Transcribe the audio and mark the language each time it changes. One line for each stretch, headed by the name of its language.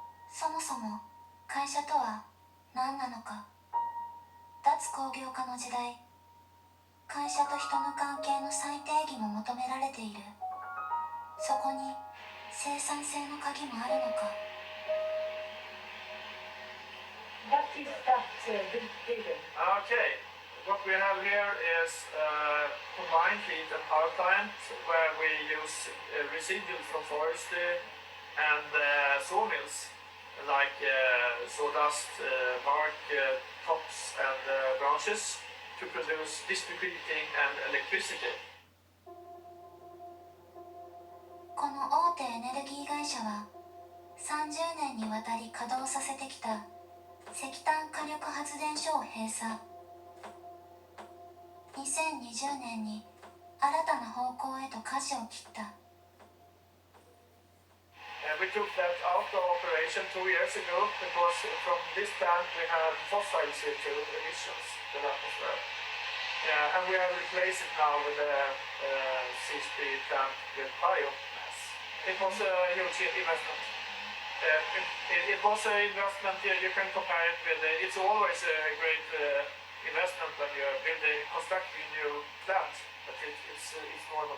Japanese: そもそも会社とは何なのか。脱工業化の時代、会社と人の関係の再定義も求められている。そこに生産性の鍵もあるのか。
English: What is that figure? Okay, what we have here is combined heat and power plant where we use residuals from forestry and sawmills like sawdust, bark, tops and branches to produce district heating and electricity.
Japanese: この大手エネルギー会社は30年にわたり稼働させてきた石炭火力発電所を閉鎖。 2020年に新たな方向へと舵を切った。
English: We took that out of operation 2 years ago because from this plant we had fossil CO2 emissions to the atmosphere. And we have replaced it now with a CSP plant with biomass. It was a huge investment. It was an investment, you can compare it with, it's always a great investment when you're constructing new plants, but it's normal.